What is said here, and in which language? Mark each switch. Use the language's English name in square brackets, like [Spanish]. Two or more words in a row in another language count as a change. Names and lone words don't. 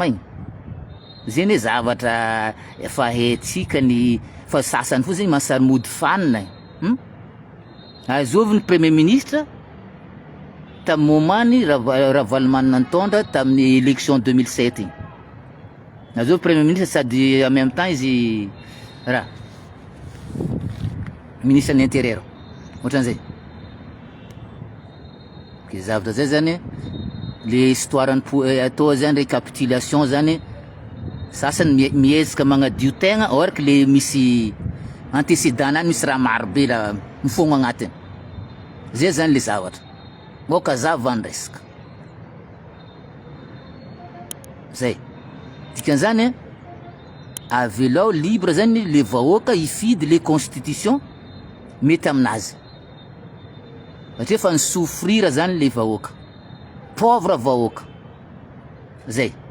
[Malagasy] igny zay ne zavatra efa haitsika ny fa sasany fo zegny masary mody fanina azovy ny [French] premier ministre [Malagasy] tam momany Ravalomanana nitondra tamin'ny élection 2007 igny azovy [French] premier ministre [Malagasy] sady [French] en même temps [Malagasy] izy raha [French] ministre de l'intérieur [Malagasy] ohatran'izay ke zavatra zay zany le histoire atao zany récapitulation zany sasany miezaka magnadio tegna or que le misy antécédent misy raha marobe raha mifogno agnatiny zay zany le zavatra moka zava andresaka zay dikan'izany avelao libre zany le vahoaka hifidy le constitution mety aminazy satria fa nisouffrira zany le vahoaka pauvre vahoaka zay